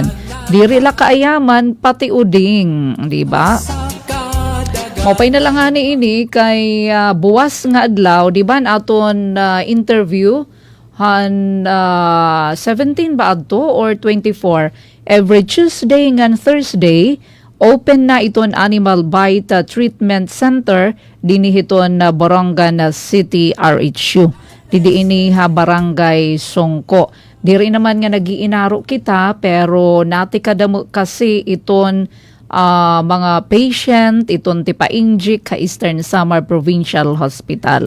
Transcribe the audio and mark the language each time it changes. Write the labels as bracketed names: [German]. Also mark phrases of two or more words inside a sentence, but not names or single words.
[Waray] Diri la kaayaman pati uding, di ba? Mopay na lang ani ini kay buwas nga adlaw, di ba aton interview han 17 ba adto or 24 [English] every Tuesday [Waray] ngan Thursday open na iton [English] animal bite treatment center [Waray] dinhi hiton Borongan City RHU. Didi ini barangay Songko. Diri naman nga nagiinaro kita pero nati kadamo kasi iton mga patient iton ti painjik ka Eastern Samar Provincial Hospital.